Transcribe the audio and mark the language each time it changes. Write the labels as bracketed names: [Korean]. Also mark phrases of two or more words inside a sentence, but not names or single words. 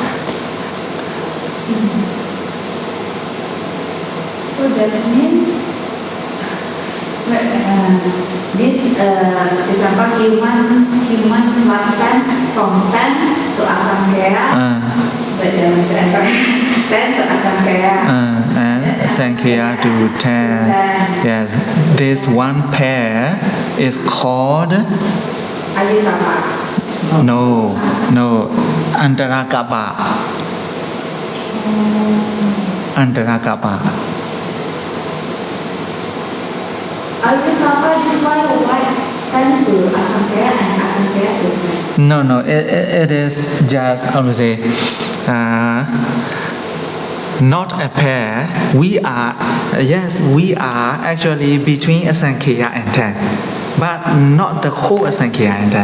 [English] So that means this example human lifespan from 10 to asankhya. 10 to asankhya. And asankhya to 10. Yes, this one pair is called Abhidhamma. no, antarakappa. Antarakappa. Abhidhamma is why 10 to asankhya and asankhya to 10. No, it is just, how to say, not a pair. We are actually between asankhya and 10, but not the whole asankhya and 10.